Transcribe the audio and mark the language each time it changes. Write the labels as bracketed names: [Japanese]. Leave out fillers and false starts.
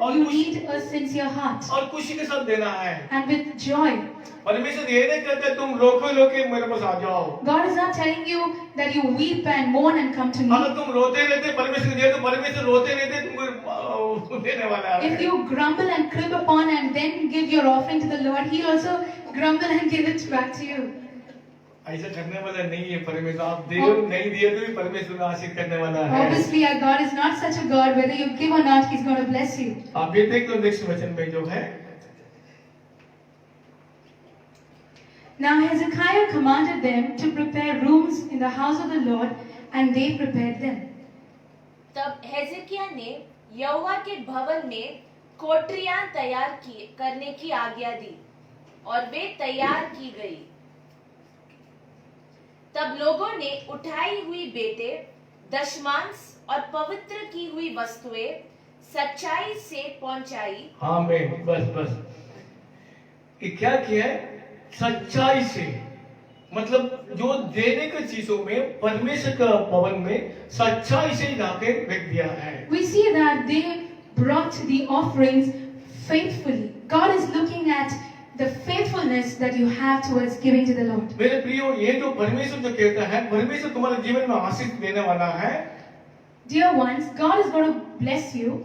[Hindi] और [English] You [Hindi] कुछ- [English] need a sincere heart [Hindi] और खुशी के साथ देना है। [English] and with joy. [Hindi] परमेश्वर ये नहीं कहते तुम रोके मेरे पास आ जाओ। [English] God is not telling you that you weep and mourn and come to me. [Hindi] अगर तुम रोते रहते परमेश्वर को दिया तो परमेश्वर रोते रहते तुमको देने वाला है। [English] If you grumble and crib upon and then give your offering to the Lord, He'll also grumble and give it back to you. [Hindi] ऐसा करने वाला नहीं है परमेश्वर। आप दे नहीं दिए तो भी परमेश्वर आशीष करने वाला है। [English] Obviously, our God is not such a God. Whether you give or not, He's going to bless you. [Hindi] आप ये देख लो नेक्स्ट वचन में जो है, [English] Now Hezekiah commanded them to prepare rooms in the house of the Lord, and they prepared them. [Hindi] तब हेzeकिया ने यहोवा के भवन में कोठरियां करने की आज्ञा दी और वे तैयार की गई। तब लोगों ने उठाई हुई बेटे, दशमांश और पवित्र की हुई वस्तुएं सच्चाई से पहुंचाई। हाँ मैं बस ये क्या किया है, सच्चाई से, मतलब जो देने की चीजों में परमेश्वर का भवन में सच्चाई से लाके रख दिया है। [English] We see that they brought the offerings faithfully. God is looking at the faithfulness that you have towards giving to the Lord. [Hindi] मेरे प्रियो, ये जो परमेश्वर जो कहता है, परमेश्वर तुम्हारे जीवन में आशीष देने वाला है। [English] Dear ones, God is going to bless you.